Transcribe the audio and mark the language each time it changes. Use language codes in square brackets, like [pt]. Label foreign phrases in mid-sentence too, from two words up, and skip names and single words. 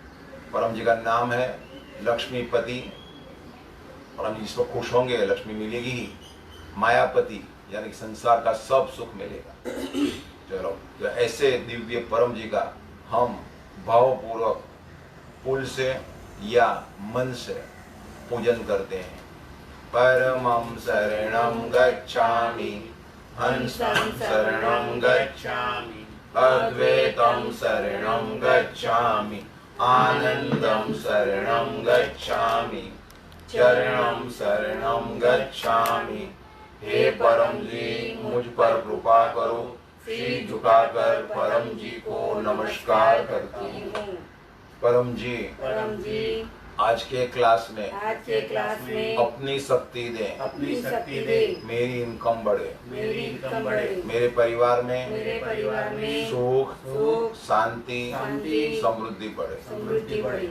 [hi] परम जी का नाम है लक्ष्मीपति और हम जिस पर खुश होंगे लक्ष्मी मिलेगी ही, मायापति यानी कि संसार का सब सुख मिलेगा। चलो, तो ऐसे दिव्य परम जी का हम भावपूर्वक फूल से या मन से पूजन करते हैं। [sa] परमं शरणं गच्छामि, हंसं शरणं गच्छामि, अद्वैतं शरणं गच्छामि, आनंदं शरणं गच्छामि, चरणं शरणं गच्छामि। [hi] हे परम जी, मुझ पर कृपा करो। सिर झुकाकर परम जी को नमस्कार करती हूँ। परम जी, आज के क्लास में अपनी शक्ति दे, मेरी इनकम बढ़े, मेरे परिवार में सुख शांति समृद्धि बढ़े।